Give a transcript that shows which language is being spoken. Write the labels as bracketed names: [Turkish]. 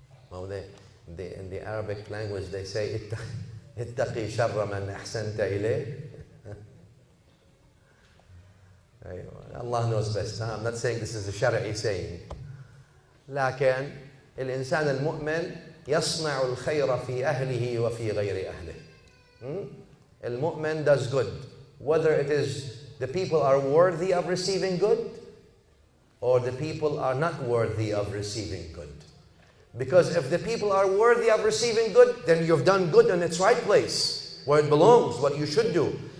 [English] Well, in the Arabic language, they say, [Arabic] اتقي شر من أحسنت إليه. [English] Allah knows best. I'm not saying this is a shari'i saying. [Arabic] لكن الإنسان المؤمن يصنع الخير في أهله وفي غير أهله. [English] المؤمن does good, whether it is the people are worthy of receiving good or the people are not worthy of receiving good. Because if the people are worthy of receiving good, then you've done good in its right place, where it belongs, what you should do.